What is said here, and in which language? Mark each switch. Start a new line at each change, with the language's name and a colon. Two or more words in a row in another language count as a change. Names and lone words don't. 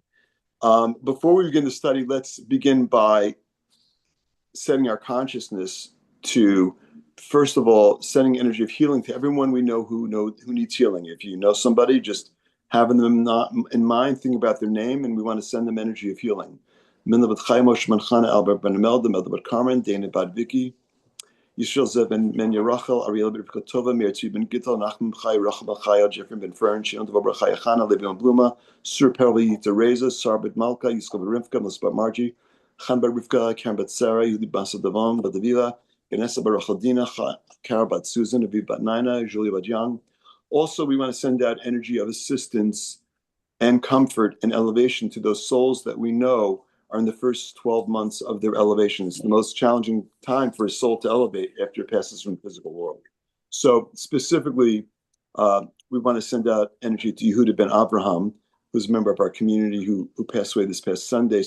English: Before we begin the study, let's begin by setting our consciousness to, first of all, sending energy of healing to everyone we know who needs healing. If you know somebody, just having them not in mind, thinking about their name, and we want to send them energy of healing. Minna bat Chaimosh Manchana Albert Ben Imelda, Melda bat Carmen, Dana bat Vicky, Yisrael Zev ben Yerachel, Ariel ben Kotova, Meirtzi ben Gittel, Nachman Chai, Rachel ben Chaya, Jeffrey ben Fern, Shion Tova ben Chaya Chana, Levi ben Bluma, Sur Perli Teresa, Sar bet Malka, Yisrael ben Rivka, Melis bat Margie, Chan bat Rivka, Karen bat Sarah, Yehudi Basa Davon, bat Davila, Ganessa bat Rachaldina, Kara bat Susan, Aviv bat Naina, Julia bat Young. Also, we want to send out energy of assistance and comfort and elevation to those souls that we know are in the first 12 months of their elevation. It's the most challenging time for a soul to elevate after it passes from the physical world. So specifically, we want to send out energy to Yehuda ben Abraham, who's a member of our community who passed away this past Sunday.